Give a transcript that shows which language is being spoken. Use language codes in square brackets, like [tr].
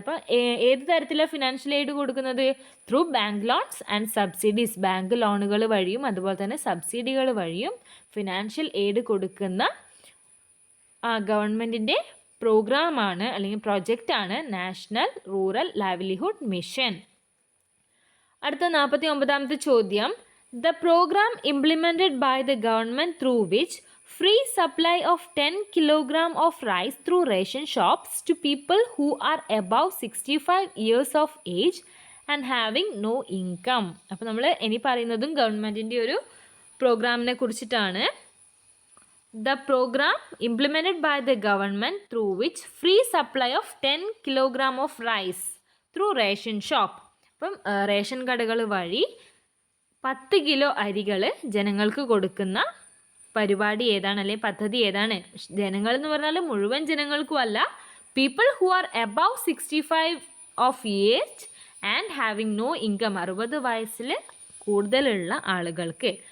[ml] അപ്പോൾ ഏത് തരത്തിലാണ് ഫിനാൻഷ്യൽ എയ്ഡ് കൊടുക്കുന്നത്? [en] Through bank loans and subsidies. [ml] Bank ലോണുകൾ വഴിയും അതുപോലെ തന്നെ സബ്സിഡികൾ വഴിയും ഫിനാൻഷ്യൽ എയ്ഡ് കൊടുക്കുന്ന ഗവൺമെൻറ്റിൻ്റെ പ്രോഗ്രാമാണ് അല്ലെങ്കിൽ പ്രൊജക്റ്റാണ് നാഷണൽ റൂറൽ ലൈവ്ലിഹുഡ് മിഷൻ. അടുത്ത 49ാമത്തെ ചോദ്യം, [en] The program implemented by the government through which free supply of 10 kg of rice through ration shops to people who are above 65 years of age and having no income. [ml] അപ്പോൾ നമ്മൾ ഇനി പറയുന്നതും ഗവൺമെൻറ്റിൻ്റെ ഒരു പ്രോഗ്രാമിനെ കുറിച്ചിട്ടാണ്. [en] The program implemented by the government through which free supply of 10 kg of rice. Through ration shop. [ml] അപ്പം ration കടകൾ വഴി 10 കിലോ അരികൾ ജനങ്ങൾക്ക് കൊടുക്കുന്ന പരിപാടി ഏതാണ്, അല്ലെങ്കിൽ പദ്ധതി ഏതാണ്? ജനങ്ങൾ എന്ന് പറഞ്ഞാൽ മുഴുവൻ ജനങ്ങൾക്കും അല്ല, [en] people who are above 65 of age and having no income, [ml] 60 വയസ്സിൽ കൂടുതലുള്ള ആളുകൾക്ക്.